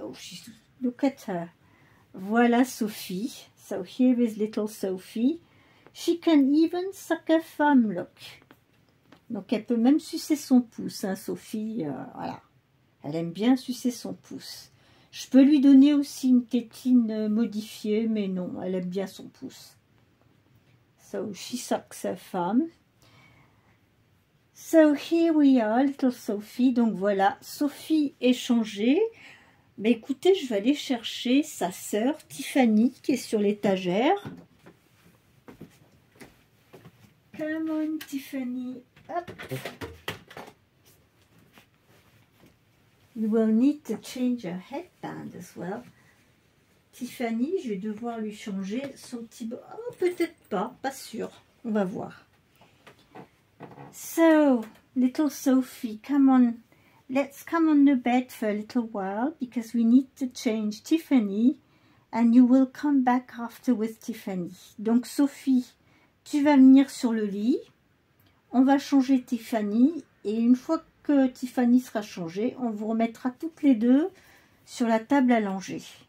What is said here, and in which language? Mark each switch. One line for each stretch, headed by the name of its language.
English: Oh, look at her. Voilà Sophie. So here is little Sophie. She can even suck her thumb, look.
French: Donc elle peut même sucer son pouce, hein, Sophie. Voilà. Elle aime bien sucer son pouce. Je peux lui donner aussi une tétine modifiée, mais non, elle aime bien son pouce.
English: So she sucks her thumb. So here we are, little Sophie.
French: Donc voilà, Sophie est changée. Mais écoutez, je vais aller chercher sa sœur Tiffany qui est sur l'étagère.
English: Come on, Tiffany. Hop. You will need to change her headband as well.
French: Tiffany, je vais devoir lui changer son petit... Oh, peut-être pas sûr. On va voir.
English: So, little Sophie, come on. Let's come on the bed for a little while because we need to change Tiffany and you will come back after with Tiffany.
French: Donc Sophie, tu vas venir sur le lit, on va changer Tiffany et une fois que Tiffany sera changée, on vous remettra toutes les deux sur la table à langer.